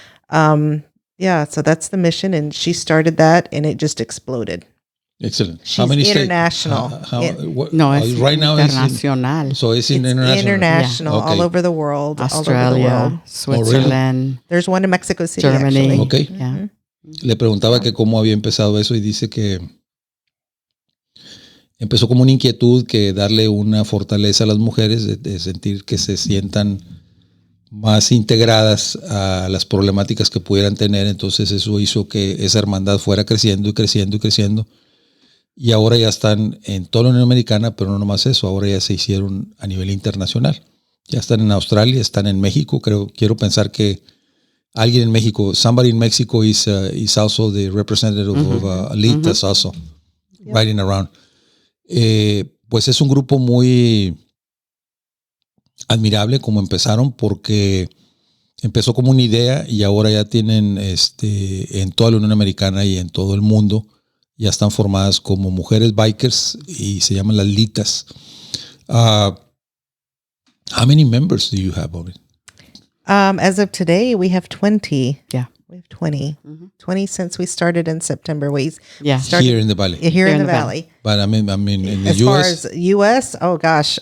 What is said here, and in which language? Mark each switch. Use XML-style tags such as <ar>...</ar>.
<en>So that's the mission, and she started that, and it just exploded. Excellent. She's how many international. It's right now international. So it's international. International, all over the world. Australia, Switzerland. There's one in Mexico City, Germany. actually. Okay. Yeah.</en> <es>Le preguntaba que cómo había empezado eso y dice que empezó como una inquietud que darle una fortaleza a las mujeres, de sentir que se sientan más integradas a las problemáticas que pudieran tener. Entonces eso hizo que esa hermandad fuera creciendo y creciendo y creciendo. Y ahora ya están en toda la Unión Americana, pero no nomás eso, ahora ya se hicieron a nivel internacional. Ya están en Australia, están en México, quiero pensar que alguien en México,</es> <en>somebody in Mexico is also the representative of LITA'S also, riding around.</en> <es>Pues es un grupo muy admirable como empezaron, porque empezó como una idea y ahora ya tienen en toda la Unión Americana y en todo el mundo, ya están formadas como mujeres bikers y se llaman las LITA'S.</es> <en>How many members do you have, Bobby? As of today, we have 20. Yeah. We have 20. 20 since we started in September. We Yeah. started Here in the Valley. here in the valley. But I mean in the As US. far as US, oh gosh,</en>